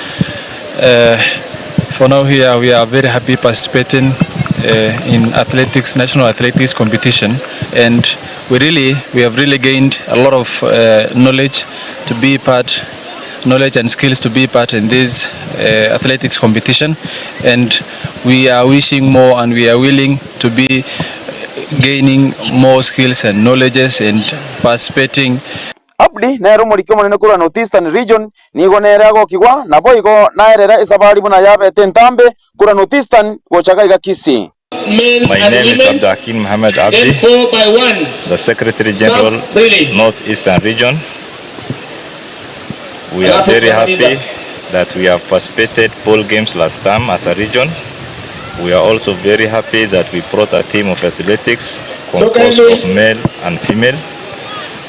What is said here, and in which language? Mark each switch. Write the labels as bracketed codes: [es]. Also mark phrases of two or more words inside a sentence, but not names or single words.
[en] For now here we are very happy participating in athletics, national athletics competition, and we have really gained a lot of knowledge and skills to be part in this athletics competition, and we are wishing more and we are willing to be gaining more skills and knowledges and participating. [guz] Abdi naero mulikyo munene kura Northeastern region nigo nerego kigwa na boigo naerera isabari buna yabe tentambe kura Northeastern gochaga iga Kisii. [en] My name is Abdulhakim Muhammad Abdi, the Secretary General, Northeastern Region. We are very happy that we have participated pole games last time as a region. We are also very happy that we brought a team of athletics composed of male and female.